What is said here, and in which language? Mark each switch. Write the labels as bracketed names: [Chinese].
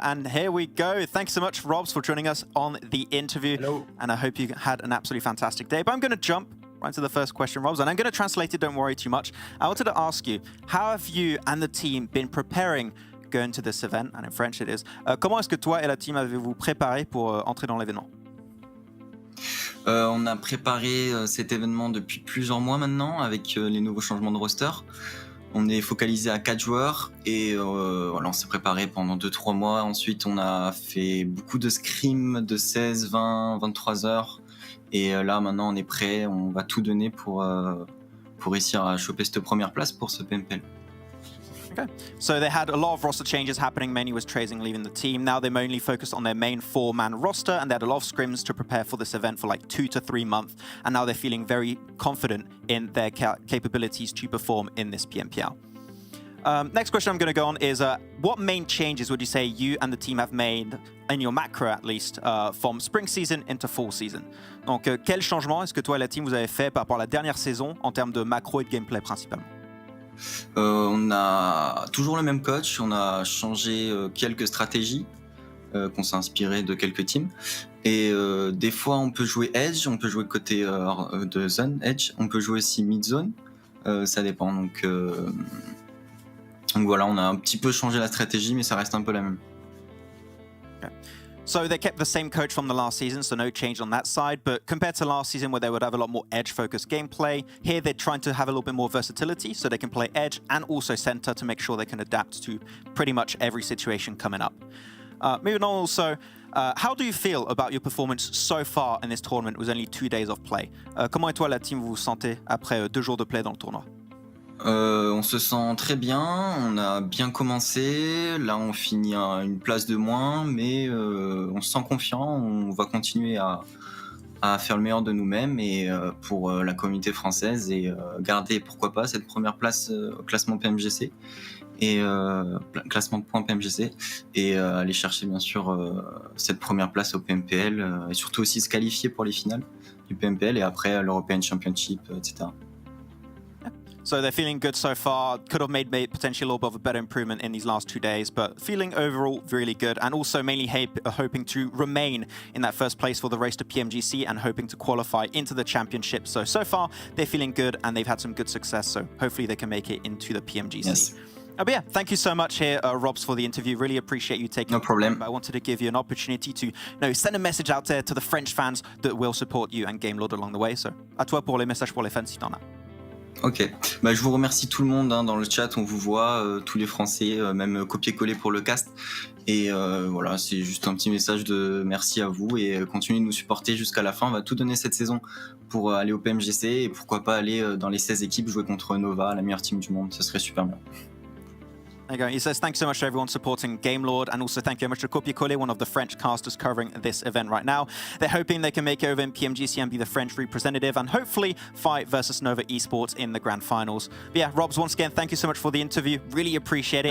[English] And here we go. Thanks so much, Robs, for joining us on the interview. Hello. And I hope you had an absolutely fantastic day. But I'm going to jump right into the first question, Robs, and I'm going to translate it. Don't worry too much. I wanted to ask you, how have you and the team been preparing going to this event, and in French it is. [French] Comment est-ce que toi et la team avez-vous préparé pour entrer dans l'événement? On a préparé cet événement depuis plusieurs mois maintenant avec les nouveaux changements de roster. On est focalisé à 4 joueurs et voilà, on s'est préparé pendant 2-3 mois. Ensuite, on a fait beaucoup de scrims de 16, 20, 23 heures. Et là, maintenant, on est prêt. On va tout donner pour réussir à choper cette première place pour ce PMPL. [English] Okay. So they had a lot of roster changes happening. Many was Trazing leaving the team. Now they're mainly focused on their main 4-man roster, and they had a lot of scrims to prepare for this event for like 2 to 3 months. And now they're feeling very confident in their capabilities to perform in this PMPL. Next question I'm going to go on is, what main changes would you say you and the team have made, in your macro at least, from spring season into fall season? [French] Donc, quel changement est-ce que toi et la team vous avez fait par rapport à la dernière saison en termes de macro et de gameplay principalement? On a toujours le même coach, on a changé quelques stratégies qu'on s'est inspiré de quelques teams. Et des fois on peut jouer edge, on peut jouer côté de zone edge, on peut jouer aussi mid zone, ça dépend. Donc voilà, on a un petit peu changé la stratégie, mais ça reste un peu la même. [English] Okay. So they kept the same coach from the last season, so no change on that side. But compared to last season where they would have a lot more edge-focused gameplay, here they're trying to have a little bit more versatility so they can play edge and also center to make sure they can adapt to pretty much every situation coming up. Moving on also, how do you feel about your performance so far in this tournament with only 2 days of play? [French] Comment et toi la team vous vous sentez après 2 jours de play dans le tournoi? On se sent très bien, on a bien commencé, là on finit à une place de moins, mais on se sent confiant, on va continuer à faire le meilleur de nous-mêmes et pour la communauté française et garder pourquoi pas cette première place au classement PMGC et classement de points PMGC et aller chercher bien sûr cette première place au PMPL et surtout aussi se qualifier pour les finales du PMPL et après l'European Championship, etc. [English] So they're feeling good so far. Could have made potentially a little bit of a better improvement in these last 2 days, but feeling overall really good and also mainly hoping to remain in that first place for the race to PMGC and hoping to qualify into the championship. So far they're feeling good and they've had some good success, so hopefully they can make it into the PMGC. Yes. But yeah, thank you so much here, Robs, for the interview. Really appreciate you taking No problem. I wanted to give you an opportunity to send a message out there to the French fans that will support you and Game Lord along the way. So [French] à toi pour les messages pour les fans si t'en as. Ok, bah, je vous remercie tout le monde hein, dans le chat, on vous voit, tous les Français, même copier-coller pour le cast. Et voilà, c'est juste un petit message de merci à vous et continuez de nous supporter jusqu'à la fin. On va tout donner cette saison pour aller au PMGC et pourquoi pas aller dans les 16 équipes jouer contre Nova, la meilleure team du monde, ce serait super bien. [English] There you go. He says, thanks so much to everyone supporting Gamelord, and also thank you very much to Copie Collet, one of the French casters covering this event right now. They're hoping they can make it over in PMGC and be the French representative, and hopefully fight versus Nova Esports in the grand finals. But yeah, Robs, once again, thank you so much for the interview. Really appreciate it.